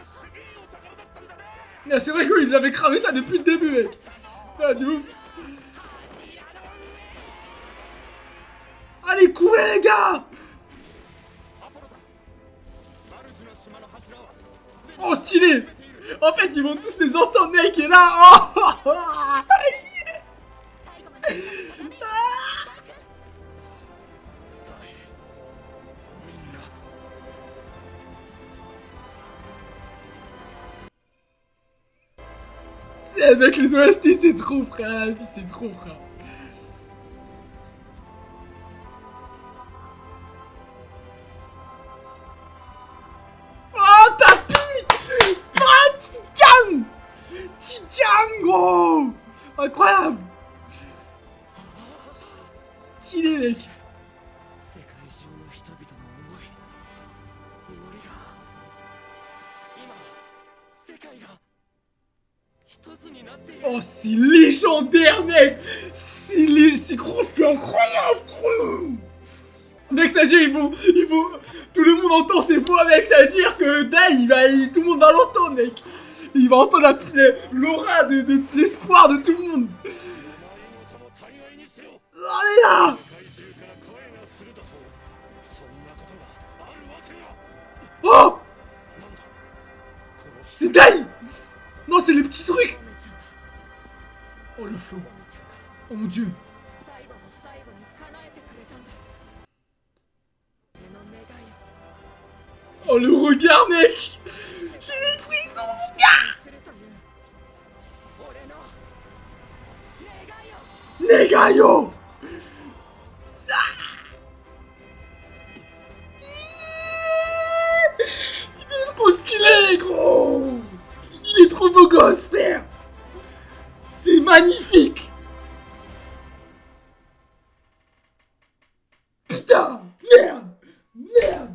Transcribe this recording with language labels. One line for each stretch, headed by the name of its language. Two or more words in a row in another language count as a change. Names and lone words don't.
French: Ah, c'est vrai qu'ils avaient cramé ça depuis le début, mec! Ah, de ouf! Allez, courez, les gars! Oh, stylé! En fait, ils vont tous les entendre, mec, et là,
English: oh yes.
Japanese: 最後までダメよ。
French: Avec les OST, c'est trop, frère, la vie, c'est trop, frère. Oh, tapis. Ah, Chichan. Chichan, gros. Incroyable. Stylé, mec.
Japanese: 世界中の人々の思い祈りが今世界が一つになっている
French: Oh, c'est légendaire, mec. C'est gros, c'est incroyable, gros. Mec, ça veut dire, il faut... Tout le monde entend ces voix, mec. Ça veut dire que Dai, tout le monde va l'entendre, mec. Il va entendre l'aura de l'espoir de tout le monde.
Japanese: お前の友大概にしろ
French: Allez là.
Japanese: 世界中から声がするだとそんなことがあるわけが Oh, なんだこの
French: c'est Dai. Non, c'est les petits trucs.
Japanese: お姉ちゃんだ。
French: Oh, le flow.
Japanese: お姉ちゃんが
French: Oh, mon Dieu.
Japanese: 最後の最後に叶えてくれたんだ。俺の願いを
French: Oh, le regard, mec. J'ai des frissons, mon gars.
Japanese: するという俺の願いを
French: Negayo. Ça. Il est trop stylé, gros. Il est trop beau gosse, frère. C'est magnifique. Putain, merde, merde.